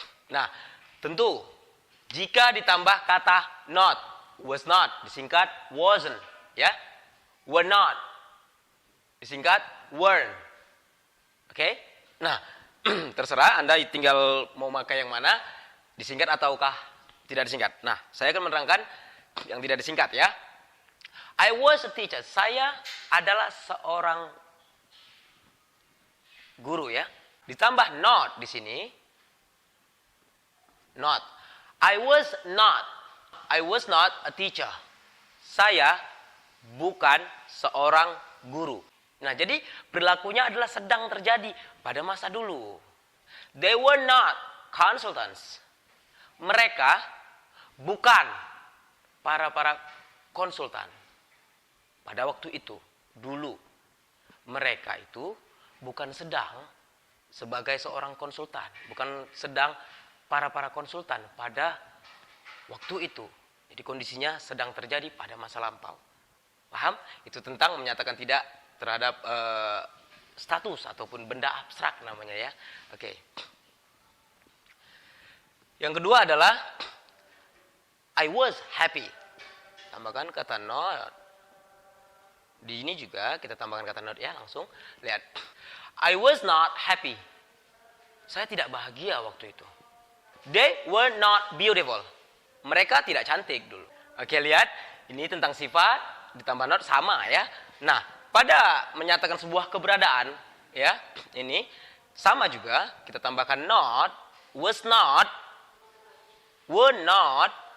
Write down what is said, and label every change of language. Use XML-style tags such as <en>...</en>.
<id>Nah, tentu jika ditambah kata not, was not, disingkat wasn't, ya, were not, disingkat weren't, oke? Nah, terserah Anda tinggal mau pakai yang mana, disingkat ataukah tidak disingkat. Nah, saya akan menerangkan yang tidak disingkat ya.</id> <en>I was a teacher.</en> <id>Saya adalah seorang guru ya. Ditambah not di sini.</id> <en>Not. I was not. I was not a teacher.</en> <id>Saya bukan seorang guru. Nah, jadi perilakunya adalah sedang terjadi pada masa dulu.</id> <en>They were not consultants.</en> <id>Mereka bukan para konsultan. Pada waktu itu, dulu. Mereka itu bukan sedang sebagai seorang konsultan, bukan sedang para konsultan pada waktu itu. Jadi kondisinya sedang terjadi pada masa lampau. Paham? Itu tentang menyatakan tidak terhadap status ataupun benda abstrak namanya ya. Oke. Yang kedua adalah</id> <en>I was happy.</en> <id>Tambahkan kata not. Di ini juga kita tambahkan kata not ya langsung. Lihat.</id> <en>I was not happy.</en> <id>Saya tidak bahagia waktu itu.</id> <en>They were not beautiful.</en> <id>Mereka tidak cantik dulu. Oke, lihat. Ini tentang sifat ditambah not sama ya. Nah, pada menyatakan sebuah keberadaan ya, ini sama juga kita tambahkan not, was not, were not.</id>